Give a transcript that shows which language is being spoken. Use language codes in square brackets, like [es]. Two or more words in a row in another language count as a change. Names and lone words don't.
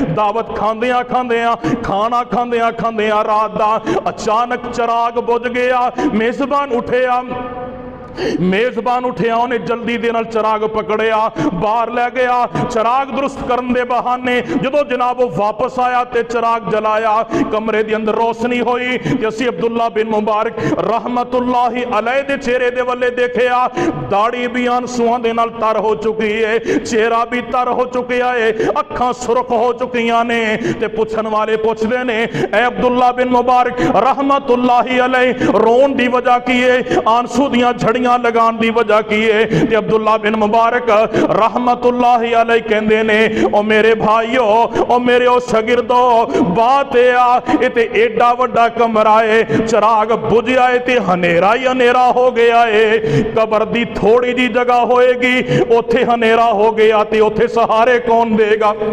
[pa] دعوت کھاندیاں کھانا کھاندیاں رات دا اچانک چراغ بجھ گیا. میزبان اٹھیا، انہے جلدی دے نال چراغ پکڑیا، باہر لے گیا. چراغ درست کرن دے بہانے جدوں جناب واپس آیا تے چراغ جلایا، کمرے دے اندر روشنی ہوئی تے اسی عبداللہ بن مبارک [ar] رحمة الله عليه [pa] دے چہرے دے ولے دیکھیا. داڑھی بھی آنسوآں دے نال تر ہو چکی ہے، چہرہ بھی تر ہو چکیا ہے، اکھاں سرخ ہو چکیاں نے. تے پچھن والے پچھدے نے، اے عبداللہ بن مبارک [ar] رحمة الله عليه, [pa] رون دی وجہ کی ہے، آنسو دیاں جھڑیاں لگان دی وجہ کی ہے? تے عبداللہ بن مبارک [ar] رحمة الله عليه [pa] کہندے نے، او میرے بھائیو، او میرے او شاگردو، بات اے تے ایڈا وڈا کمرہ ہے، چراغ بجھیا ہے تے ہنیرا ہی ہنیرا ہو گیا ہے. قبر دی تھوڑی جی جگہ ہوئے گی، اوتھے ہنیرا ہو گیا تے اوتھے سہارے کون دے گا?